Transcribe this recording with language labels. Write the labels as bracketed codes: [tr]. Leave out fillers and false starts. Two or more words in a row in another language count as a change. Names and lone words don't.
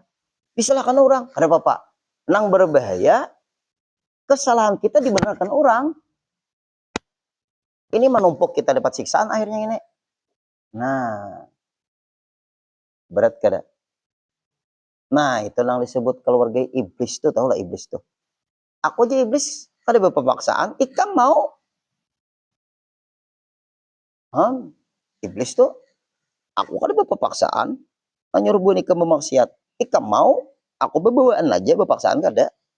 [bjn] Disalahkan orang, ada apa-apa. Nang berbahaya, kesalahan kita dibenarkan orang. [id] Ini menumpuk kita dapat siksaan akhirnya ini. [bjn] Nah, berat kada? [id] Nah, itu yang disebut keluarga iblis tuh, tahu lah iblis tuh. [bjn] Aku aja iblis, kada berpaksaan, ikam mau. Iblis tuh, aku kada berpaksaan, nyuruh buan ikam memaksiat. Ikam mau, aku berbawaan aja berpaksaan kada.